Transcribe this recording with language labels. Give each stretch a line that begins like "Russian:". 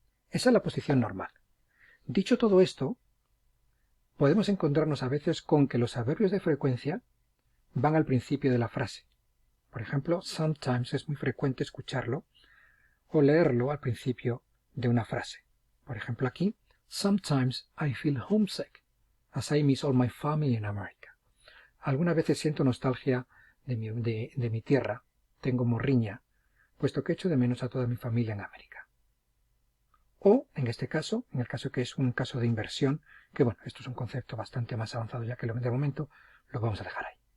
Spanish: Esa es la posición normal. Dicho todo esto, podemos encontrarnos a veces con que los adverbios de frecuencia van al principio de la frase. Por ejemplo, sometimes es muy frecuente escucharlo o leerlo al principio de una frase. Por ejemplo aquí,
English: sometimes I feel homesick as I miss all my family in America.
Spanish: Algunas veces siento nostalgia de mi tierra, tengo morriña, puesto que echo de menos a toda mi familia en América. O, en este caso, en el caso que es un caso de inversión, que bueno, esto es un concepto bastante más avanzado ya que de momento lo vamos a dejar ahí.